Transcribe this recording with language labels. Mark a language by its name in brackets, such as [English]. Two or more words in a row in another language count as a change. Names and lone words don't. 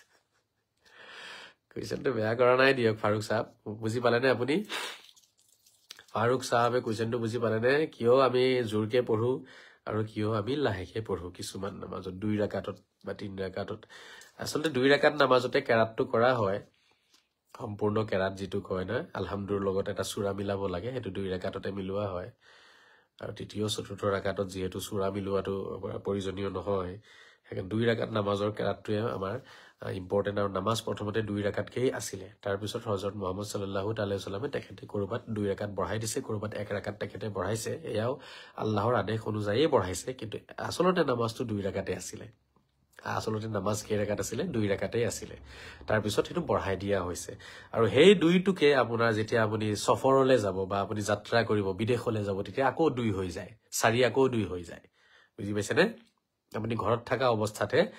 [Assamese] কুৱেশ্যনটো বেয়া কৰা নাই দিয়ক ফাৰুক সাহেব বুজি পালেনে আপুনি ফাৰুক সাহেবে কুৱেশ্যনটো বুজি পালেনে কিয় আমি জোৰকে পঢ়ো আৰু কিয় আমি লাহেকে পঢ়ো কিছুমান নামাজত 2 ৰাকাতত বা 3 ৰাকাতত আসলতে 2 ৰাকাত নামাজতে কেৰাতটো কৰা হয় সম্পূৰ্ণ কেৰাত যেটো কয় না আলহামদুৰ লগত এটা সূৰা মিলাব লাগে হেতু 2 ৰাকাততে মিলোৱা হয় আৰু তৃতীয় চতুৰ্থ ৰাকাতত যেহেতু সূৰা মিলোৱাটো প্ৰয়োজনীয় নহয় হেকাৰণে 2 ৰাকাত নামাজৰ কেৰাতটোৱে আমাৰ ইম্পৰ্টেন্ট আৰু নামাজ প্ৰথমতে 2 ৰাকাতকেই আছিল তাৰ পিছত হযৰত মুহাম্মদ [Arabic] صلى الله تعالى [Assamese] সাল্লামে তেখেতে কৰবাত 2 ৰাকাত বঢ়াই দিছে কৰবাত 1 ৰাকাত তেখেতে বঢ়াইছে এয়াও আল্লাহৰ আদেশ অনুযায়ী বঢ়াইছে কিন্তু আসলতে নামাজটো 2 ৰাকাতে আছিল আসলতে নামাজ কেই ৰাকাত আছিল 2 ৰাকাতেই আছিল তাৰ পিছত হেতু বঢ়াই দিয়া হৈছে আৰু সেই 2টোকে আপোনাৰ যেতিয়া আপুনি সফৰলৈ যাব বা আপুনি যাত্ৰা কৰিব বিদেশলৈ যাব তেতিয়া আকৌ 2 হৈ যায় 4 আকৌ 2 হৈ যায় বুজি পাইছেনে আপুনি ঘৰত থকা অৱস্থাতে